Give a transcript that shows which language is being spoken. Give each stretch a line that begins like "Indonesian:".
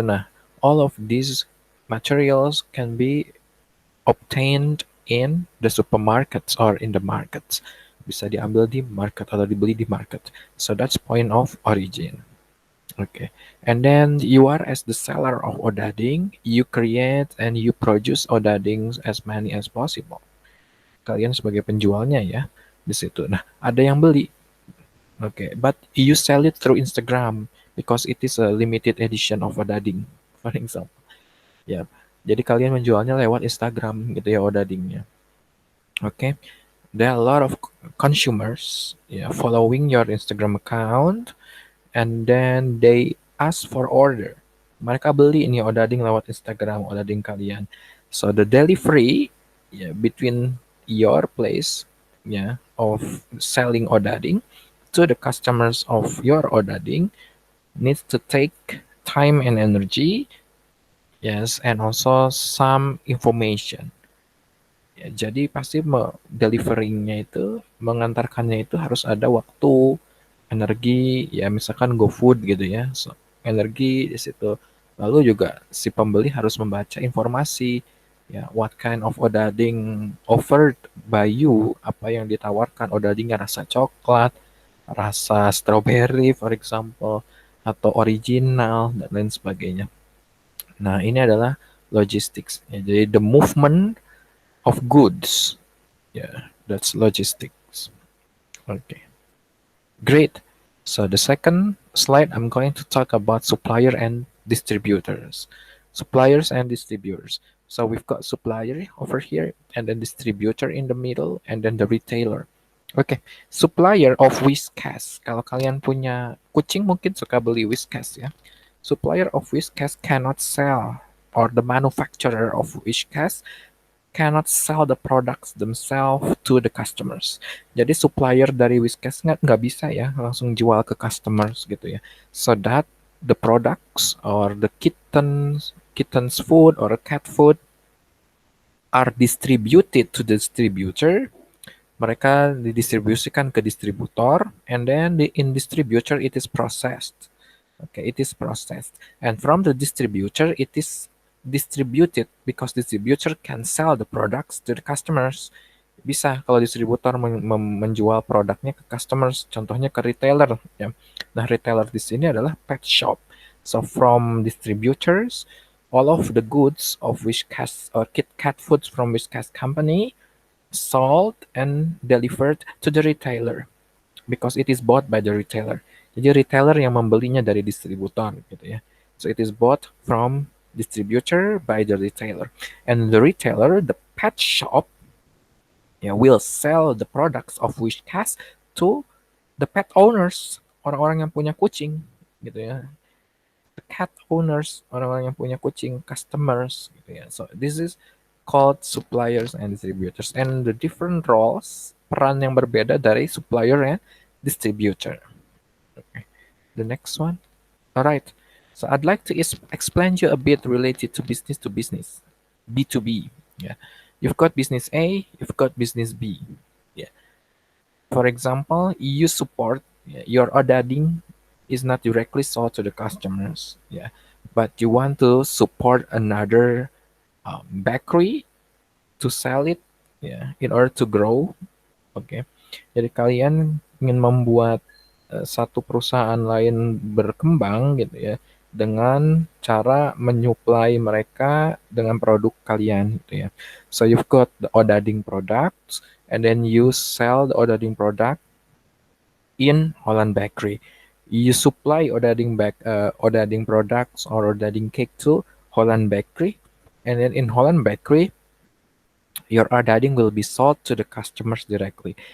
English: Nah, all of these materials can be obtained in the supermarkets or in the markets.
Indonesian: Bisa diambil di market atau dibeli di market.
English: So that's point of origin. Okay. And then you are as the seller of odading, you create and you produce odadings as many as possible.
Indonesian: Kalian sebagai penjualnya ya di situ. Nah, ada yang beli.
English: Okay, but you sell it through Instagram because it is a limited edition of odading, for example.
Indonesian: Ya, jadi kalian menjualnya lewat Instagram gitu ya odadingnya.
English: Okay, there are a lot of consumers following your Instagram account, and then they ask for order.
Indonesian: Mereka beli ini odading lewat Instagram odading kalian.
English: So the delivery between your place of selling odading to the customers of your odading needs to take time and energy, yes, and also some information.
Indonesian: Ya, jadi pasti deliveringnya itu, mengantarkannya itu harus ada waktu, energi, ya misalkan GoFood gitu ya, so, energi di situ. Lalu juga si pembeli harus membaca informasi, ya
English: what kind of odading offered by you,
Indonesian: apa yang ditawarkan, odadingnya rasa coklat, rasa strawberry for example, atau original dan lain sebagainya. Nah, ini adalah logistics. Ya, jadi
English: the movement of goods. Yeah, that's logistics. Okay, great. So the second slide, I'm going to talk about supplier and distributors. Suppliers and distributors. So we've got supplier over here, and then distributor in the middle, and then the retailer. Okay, supplier of Whiskas.
Indonesian: Kalau kalian punya kucing mungkin suka beli Whiskas ya.
English: Supplier of Whiskas cannot sell, or the manufacturer of Whiskas cannot sell the products themselves to the customers.
Indonesian: Jadi supplier dari Whiskas nggak bisa ya langsung jual ke customers gitu ya.
English: So that the products or the kitten's food or cat food are distributed to the distributor.
Indonesian: Mereka didistribusikan ke distributor,
English: and then in distributor it is processed. Okay, it is processed, and from the distributor it is distributed because distributor can sell the products to the customers.
Indonesian: Bisa kalau distributor menjual produknya ke customers, contohnya ke retailer ya. Nah, retailer di sini adalah pet shop.
English: So from distributors, all of the goods of Whiskas or KitKat foods from Whiskas company sold and delivered to the retailer because it is bought by the retailer.
Indonesian: Jadi retailer yang membelinya dari distributor gitu ya.
English: So it is bought from distributor by the retailer. And the retailer, the pet shop will sell the products of Whiskas to the pet owners,
Indonesian: orang-orang yang punya kucing, gitu ya.
English: The cat owners,
Indonesian: orang-orang yang punya kucing,
English: customers, gitu ya. So this is called suppliers and distributors, and the different roles,
Indonesian: peran yang berbeda dari supplier
English: and distributor. Okay. The next one. All right. So I'd like to explain you a bit related to business, B2B. Yeah. You've got business A, you've got business B. Yeah. For example, you support your Odading is not directly sold to the customers. Yeah. But you want to support another bakery to sell it, in order to grow. Oke.
Indonesian: Jadi kalian ingin membuat satu perusahaan lain berkembang gitu ya dengan cara menyuplai mereka dengan produk kalian gitu ya.
English: So you've got the Odading products and then you sell the Odading product in Holland Bakery. You supply Odading products or Odading cake to Holland Bakery, and then in Holland Bakery your Odading will be sold to the customers directly.